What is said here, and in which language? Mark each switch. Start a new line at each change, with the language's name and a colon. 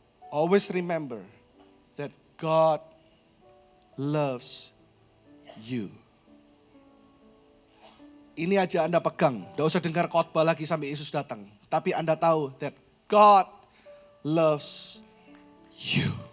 English: Always remember that God loves you.
Indonesian: Ini aja Anda pegang. Tidak usah dengar khotbah lagi sampai Yesus datang. Tapi Anda tahu
English: that God loves you.